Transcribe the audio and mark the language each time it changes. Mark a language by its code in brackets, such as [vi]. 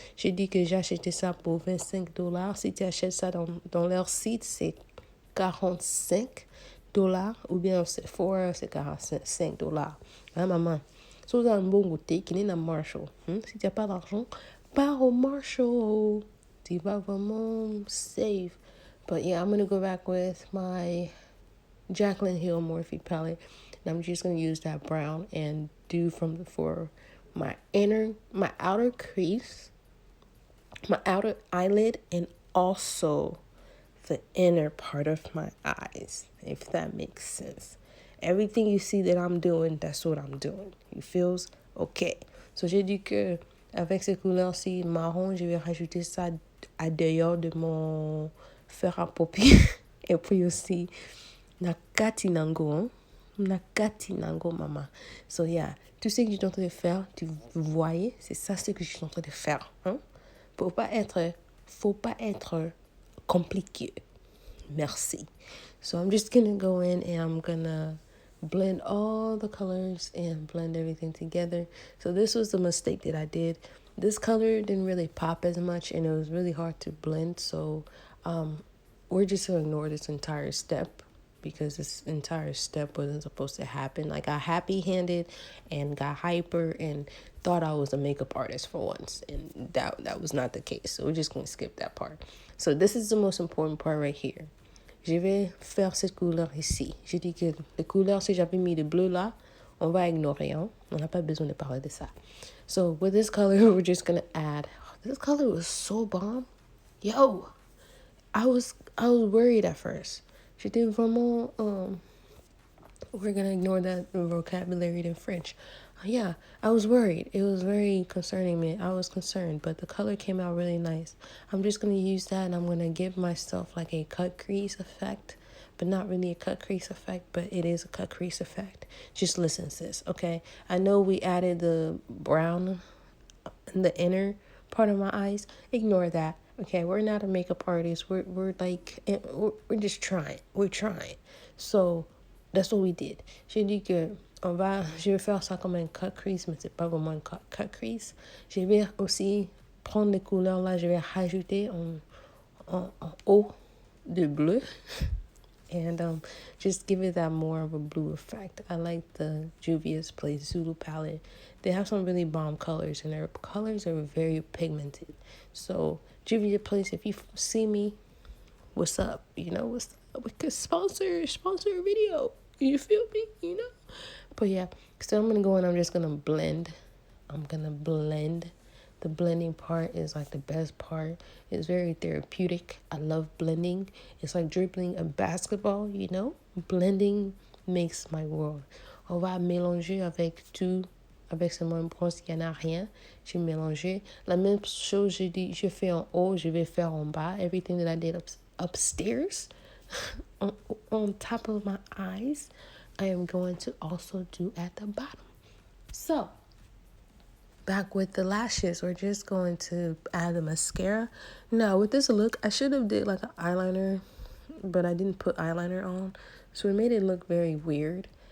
[fr] J'ai dit que j'ai acheté ça pour $25. Si tu achètes ça dans leur site, c'est $45. Ou bien Sephora, c'est $45. Hein, maman? Si vous avez un bon goûter, qui est dans Marshall. Si tu n'as pas d'argent, pars au Marshall. Tu vas vraiment save. [en] But yeah, I'm going to go back with my Jaclyn Hill Morphe palette. And I'm just going to use that brown and do for my outer crease, my outer eyelid, and also the inner part of my eyes, if that makes sense. Everything you see that I'm doing, that's what I'm doing. You feels? Okay. [fr] So j'ai dit que avec ces couleurs-ci marron, je vais rajouter ça à dehors de mon fer à paupières. Et puis aussi, [ln] nakati nango, [fr] maman. [en] So yeah, [fr] tout ce que je suis en train de faire, tu voyais, c'est ça ce que je suis en train de faire. Faut pas être compliqué. Merci. [en] So I'm just gonna go in and I'm gonna blend all the colors and blend everything together. So this was the mistake that I did. This color didn't really pop as much and it was really hard to blend. So we're just gonna ignore this entire step because this entire step wasn't supposed to happen. I got happy-handed and got hyper and thought I was a makeup artist for once, and that was not the case. So we're just going to skip that part. So this is the most important part right here. [fr] Je vais faire cette couleur ici. J'ai dit que les couleurs, si j'avais mis le bleu là, on va ignorer. On n'a pas besoin de parler de ça. [en] So with this color, we're just going to add. This color was so bomb. Yo, I was worried at first. [fr] J'étais vraiment, [en] we're going to ignore that vocabulary in French. Yeah, I was worried. It was very concerning me. I was concerned, but the color came out really nice. I'm just going to use that and I'm going to give myself like a cut crease effect, but not really a cut crease effect, but it is a cut crease effect. Just listen, sis, okay? I know we added the brown in the inner part of my eyes. Ignore that. Okay, we're not a makeup artist. We're just trying. We're trying. So that's what we did. [fr] J'ai dit que je vais faire ça comme un cut crease, mais c'est pas vraiment un cut crease. Je vais aussi prendre les couleurs là, je vais rajouter en haut de bleu. [en] and just give it that more of a blue effect. I like the Juvia's Place Zulu palette. They have some really bomb colors, and their colors are very pigmented. So Juvia Place, if you see me, what's up? You know, what's up? We could sponsor a video. You feel me? You know? But yeah, so I'm gonna go and I'm just gonna blend. I'm gonna blend. The blending part is like the best part. It's very therapeutic. I love blending. It's like dribbling a basketball, you know? Blending makes my world. [fr] On va mélanger avec tout, avec ce même brosse qui n'a rien. J'ai mélangé. La même chose, je fais en haut, je vais faire en bas. [en] Everything that I did upstairs, on top of my eyes, I am going to also do at the bottom. So, back with the lashes, we're just going to add the mascara. Now, with this look, I should have did like an eyeliner, but I didn't put eyeliner on, so it made it look very weird.